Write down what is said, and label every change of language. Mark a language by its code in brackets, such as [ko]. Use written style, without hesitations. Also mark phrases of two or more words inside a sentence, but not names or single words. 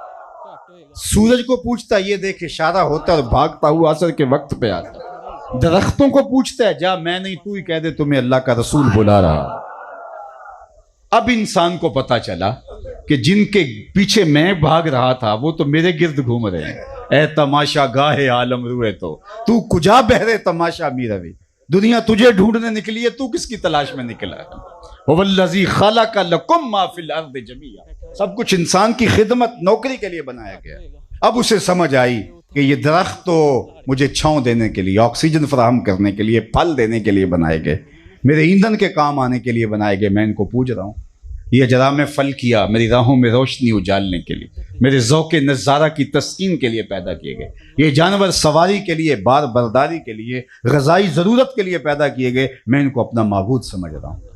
[ur] سورج کو پوچھتا ہے، یہ دیکھ اشارہ ہوتا ہے اور بھاگتا ہوا عصر کے وقت پہ آتا۔ درختوں کو پوچھتا ہے، جا میں نہیں تو ہی کہہ دے تمہیں اللہ کا رسول بلا رہا۔ اب انسان کو پتا چلا کہ جن کے پیچھے میں بھاگ رہا تھا وہ تو میرے گرد گھوم رہے ہیں، [fa] اے تماشا گاہ عالم روئے تو کجا بہرے تماشا می روی، [ur] دنیا تجھے ڈھونڈنے نکلی ہے، تو کس کی تلاش میں نکلا ہے؟ [ar] وَالَّذِي خَلَقَ لَكُم مَا فِي الْأَرْضِ جَمِيعًا، [ur] سب کچھ انسان کی خدمت نوکری کے لیے بنایا گیا۔ اب اسے سمجھ آئی کہ یہ درخت تو مجھے چھاؤں دینے کے لیے، آکسیجن فراہم کرنے کے لیے، پھل دینے کے لیے بنائے گئے، میرے ایندھن کے کام آنے کے لیے بنائے گئے، میں ان کو پوج رہا ہوں۔ یہ جرا میں پھل کیا میری راہوں میں روشنی اجالنے کے لیے، میرے ذوق نظارہ کی تسکین کے لیے پیدا کیے گئے، یہ جانور سواری کے لیے، بار برداری کے لیے، غذائی ضرورت کے لیے پیدا کیے گئے، میں ان کو اپنا معبود سمجھ رہا ہوں۔